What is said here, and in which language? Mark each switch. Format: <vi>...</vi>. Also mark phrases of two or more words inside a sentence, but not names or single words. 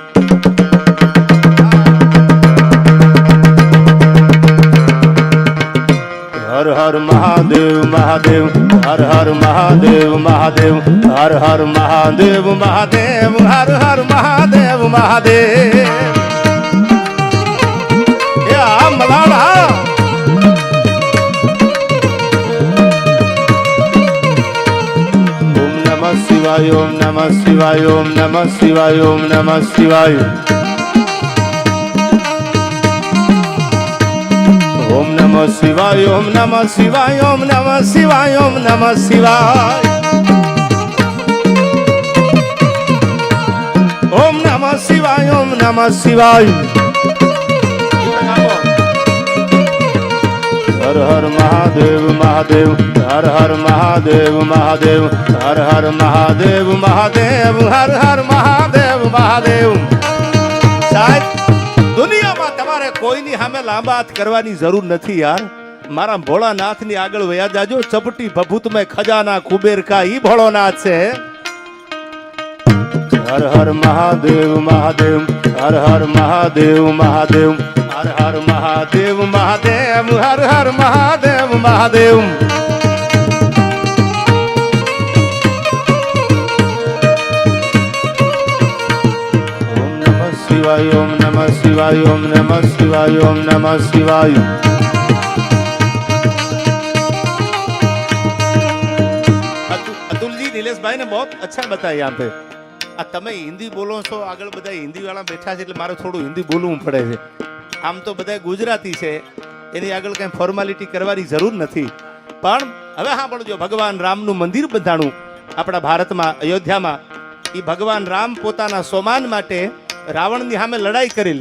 <sa>હર હર મહાદેવ મહાદેવ હર હર મહાદેવ મહાદેવ હર હર મહાદેવ મહાદેવ હર હર મહાદેવ મહાદેવ એ આ મલાડા ઓમ નમઃ શિવાય ઓમ નમઃ શિવાય ઓમ નમઃ શિવાય ઓમ નમઃ શિવાય ओम नमः शिवाय ओम नमः शिवाय ओम नमः शिवाय ओम नमः शिवाय ओम नमः शिवाय ओम नमः शिवाय हर हर महादेव महादेव हर हर महादेव महादेव हर हर महादेव महादेव हर हर महादेव महादेव साहब</sa> <gu>દુનિયામાં તમારે કોઈની સામે લાંબા હાથ કરવાની જરૂર નથી યાર મારા ભોળાનાથની આગળ વયા જાજો ચપટી ભભૂતમય ખજાના કુબેર કા ઈ ભોળોનાથ છે</gu> <sa>હર હર મહાદેવ મહાદેવ હર હર મહાદેવ મહાદેવ હર હર મહાદેવ મહાદેવ હર હર મહાદેવ મહાદેવ शिवाय ओम नमः शिवाय ओम नमः शिवाय ओम नमः शिवाय</sa> <hi>अतुल जी नीलेश भाई ने बहुत अच्छा बताया यहाँ पे</hi> <gu>આ તમે હિન્દી બોલો છો, આગળ બધા હિન્દી વાળા બેઠા છે એટલે મારે થોડું હિન્દી બોલવું પડે છે. આમ તો બધા ગુજરાતી છે, એની આગળ કઈ ફોર્માલિટી કરવાની જરૂર નથી. પણ હવે સાંભળજો, ભગવાન રામનું મંદિર બંધાણું આપણા ભારતમાં, અયોધ્યામાં. એ ભગવાન રામ પોતાના સોમાન માટે રાવણની સામે લડાઈ કરેલી.</gu>